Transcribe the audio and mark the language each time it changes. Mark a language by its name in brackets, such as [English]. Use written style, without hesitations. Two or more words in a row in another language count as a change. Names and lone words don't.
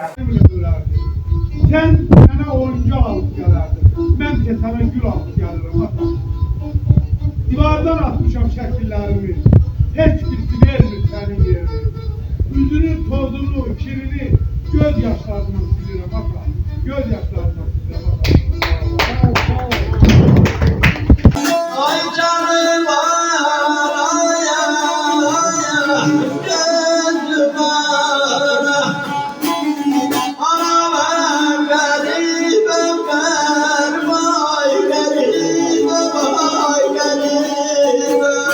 [Azerbaijani] Sən mənə oyuncu alıb gələrdin, mən ki sənə gül alıb gəlirəm, ata. Divardan atmışam şəkillərimi, heç birisi vermir sənin yerini. Üzünün tozunu, kirini göz yaşlarından silirəm, ata. Göz yaşlarından silirəm, ata. Ay canım araya, gözüm ara. [Turkish] Anam garibim ben, vay garibim, vay garibim.